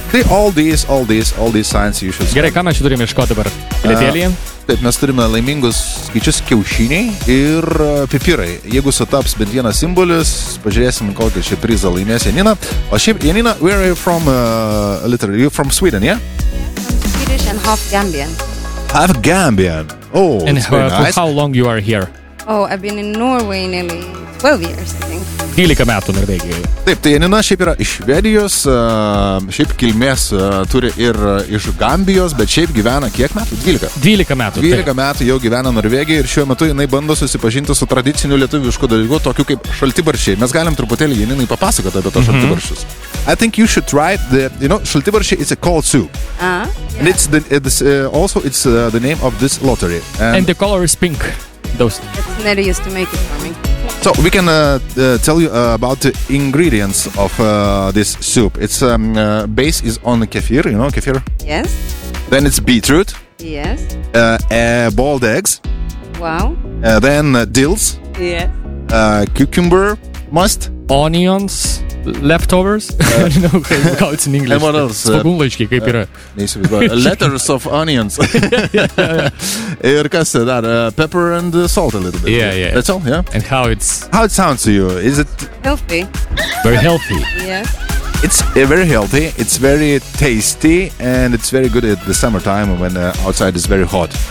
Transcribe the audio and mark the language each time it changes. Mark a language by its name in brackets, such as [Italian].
[English] All these signs you should see. [Lithuanian] Gerai, ką mes čia turime iškoti dabar? Pilietėlį? Taip, mes turime laimingus skaičius kiaušiniai ir pipirai. Jeigu sutaps bent vienas simbolis, pažiūrėsim, kokią čia prizą laimės Janina. O šiaip, [English] Janina, where are you from, literally? You're from Sweden, yeah? I'm Swedish and half Gambian. Half Gambian? Oh, and it's very nice. For how long you are here? Oh, I've been in Norway nearly 12 years, I think. [Lithuanian] 12 metų Norvegijoje. Taip, tai Janina šiaip yra iš Švedijos, šiaip kilmės turi ir iš Gambijos, bet šiaip gyvena kiek metų? 12. 12 metų. 12 metų jau gyvena Norvegijoje ir šiuo metu jinai bando susipažinti su tradiciniu lietuvišku dalyku, tokiu kaip šaltibarščiai. Mes galim truputėlį Janinai papasakoti apie tos šaltibarščius. [English] I think you should try the, you know, šaltibarščiai is a cold soup. Yeah. And it's also the name of this lottery. And the color is pink. Those. It's Neri used to make it for me. So we can tell you about the ingredients of this soup. Its base is on kefir, you know kefir? Yes. Then it's beetroot. Yes. Boiled eggs. Wow. Then dills. Yes. Cucumber must. Onions. Leftovers? I don't know how it's in English. And what else? [Lithuanian] Spagunlaiškiai, kaip yra? [English] Letters of onions. yeah. [Lithuanian] Ir kas dar? [English] Pepper and salt a little bit. Yeah. That's all, yeah? And how it's... How it sounds to you? Is it... Healthy. Very healthy. Yes. It's very healthy, it's very tasty, and it's very good at the summertime when outside is very hot.